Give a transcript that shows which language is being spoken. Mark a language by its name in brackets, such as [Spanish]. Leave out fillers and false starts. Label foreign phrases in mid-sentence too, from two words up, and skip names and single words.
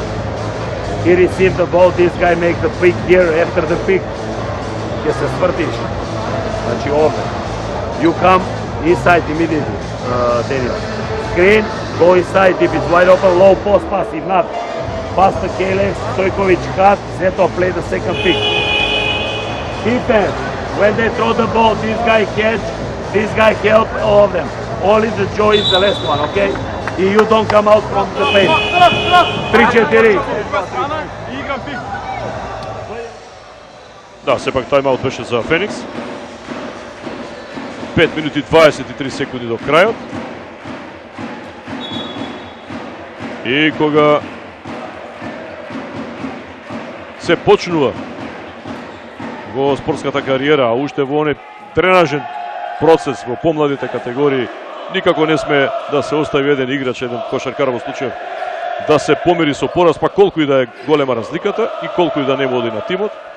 [English] He received the ball, this guy makes the pick here, after the pick, [Macedonian] ќе се свртиш. Значи овде. [English] You come inside immediately, Daniel. Screen, go inside, if it's wide open, low post pass, if not, pass to Kalex, Stojkovic cut, Zetov play the second pick. Defense. When they throw the ball, this guy catch, this guy help, all of them. Only the Joe is the last one, okay? You don't come out from the paint. 3-4. [Macedonian] Да, сепак тајм-аут беше за Феникс. 5 минути 23 секунди до крајот. И кога се почнува во спортската кариера, а уште во оној тренажен процес во помладите категории, никако не сме да се остави еден играч, еден кошаркар во случај да се помири со пораз, па колку и да е голема разликата и колку и да не води на тимот.